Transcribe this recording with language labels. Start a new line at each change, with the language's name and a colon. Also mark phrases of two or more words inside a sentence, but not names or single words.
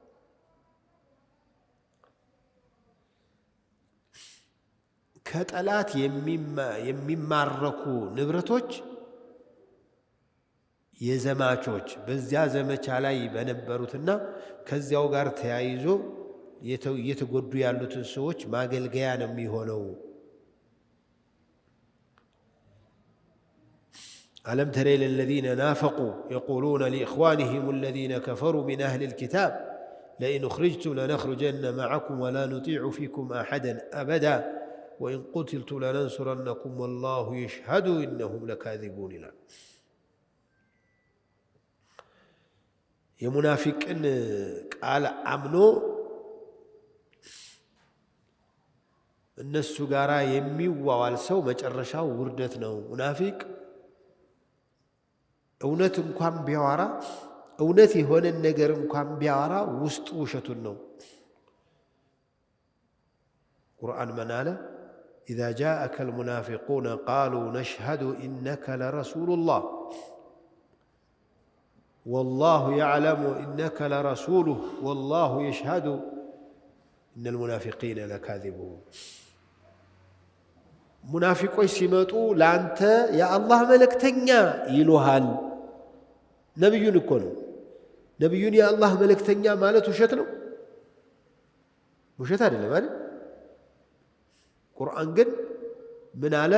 Amharic: ከጠላት የሚማረኩ ንብረቶች የዘማቾች በዚያ ዘመቻ ላይ በነበሩትና ከዚያው ጋር ተያይዞ እየተጎዱ ያሉትን ሰዎች ማገልገያ ነው የሚሆነው።
Arabic: ألم تر إلى الذين نافقوا يقولون لإخوانهم الذين كفروا من أهل الكتاب لئن أخرجتم لنخرجن معكم ولا نطيع فيكم أحدا أبدا وإن قتلتم لننصرنكم والله يشهد إنهم لكاذبون.
Amharic: إلى የሙናፊቅን ቃል አምኖ እነሱ ጋር የሚዋዋል ሰው መጨረሻው ውርደት ነው። ሙናፊቅ እውነት እንኳን ቢያወራ እውነት የሆነ ነገር እንኳን ቢያወራ ውስጡ ውሸቱን ነው። ቁርአን ምን አለ?
Arabic: إذا جاءك المنافقون قالوا نشهد إنك لرسول الله والله يعلم إنك لرسوله والله يشهد إن المنافقين لكاذبون.
Amharic: ሙናፊቆች ሲመጡ ላንተ የአላህ መልእክተኛ ይሉሃል። ነብዩን እኮ ነው። ነብዩን የአላህ መልእክተኛ ማለት ውሸት ነው? ውሸት አይደለም አይደል? ቁርአን ግን ምን አለ?